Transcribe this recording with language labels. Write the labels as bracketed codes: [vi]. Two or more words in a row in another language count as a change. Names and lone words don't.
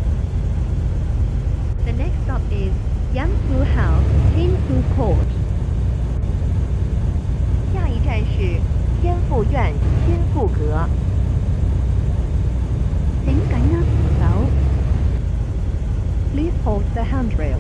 [en] The next stop is Yan Fu House, Tin Fu Court. [yue] 下一站是天富苑新富閣。請緊握扶手。 [en] Please hold the handrails.